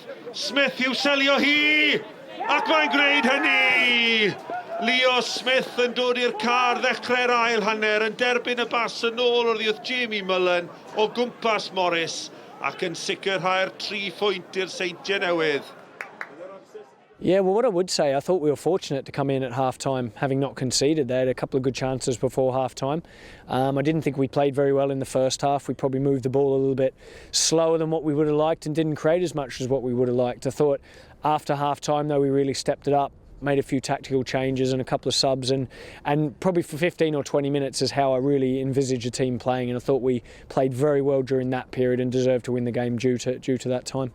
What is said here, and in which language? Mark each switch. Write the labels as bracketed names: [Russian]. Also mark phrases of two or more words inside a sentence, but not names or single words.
[Welsh] Smith i'w selio hi! Ac mae'n gwneud hynny! Leo Smith yn dod i'r car ddechrau'r ail hanner yn derbyn y bas yn ôl o'r ddiwedd Jamie Mullen o gwmpas Morris ac yn sicrhau'r 3 phwynt i'r Seintiau Newydd. [English] Yeah, well, what I would say, I thought we were fortunate to come in at half-time, having not conceded. They had a couple of good chances before half-time. I didn't think we played very well in the first half. We probably moved the ball a little bit slower than what we would have liked and didn't create as much as what we would have liked. I thought after half-time, though, we really stepped it up, made a few tactical changes and a couple of subs, and probably for 15 or 20 minutes is how I really envisage a team playing, and I thought we played very well during that period and deserved to win the game due to that time.